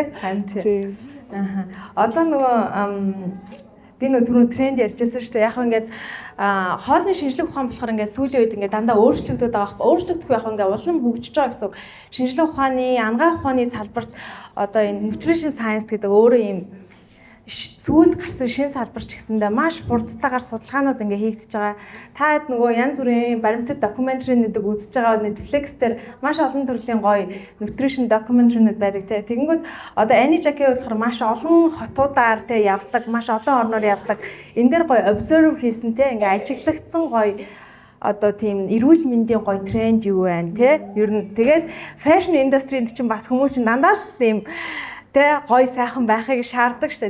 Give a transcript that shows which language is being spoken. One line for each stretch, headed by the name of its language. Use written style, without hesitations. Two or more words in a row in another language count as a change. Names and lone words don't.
Mongolian: Тийм. Одоо нөгөө би нөгөө түрүү тренд ярьжсэн шүү дээ. Яг ингээд хоолны шинжлэх ухаан болохоор ингээд сүүлийн үед ингээд дандаа өөрчлөгдөд байгаа байхгүй. Өөрчлөгдөх яг ингээд улам хөгжиж байгаа гэсэн үг. Шинжлэх ухааны, анагаах ухааны салбарт одоо энэ
English: nutrition science
Mongolian: гэдэг өөрөө юм сүүлд гарсан шинэ салбар ч гэсэндээ маш хурдтайгаар судалгаанууд ингээ хийгдэж байгаа. Та нөгөө янз бүрийн баримтат докюментаринуудыг үзэж байгаа Netflix дээр маш олон төрлийн гоё
English: nutrition documentary-
Mongolian: нууд байдаг те. Тэгэнгүүт одоо Annie Jackie болохоор маш олон хотуудаар те явдаг, маш олон орноор явдаг. Энэ дээр гоё observe хийсэн те ингээ ажиглагдсан гоё одоо тийм эрүүл мэндийн гоё тренд юу байна те. Ер нь тэгээд
English: fashion industry-
Mongolian: д чинь бас хүмүүс чинь дандаа л тийм тэ гоё сайхан байхыг шаарддаг штэ.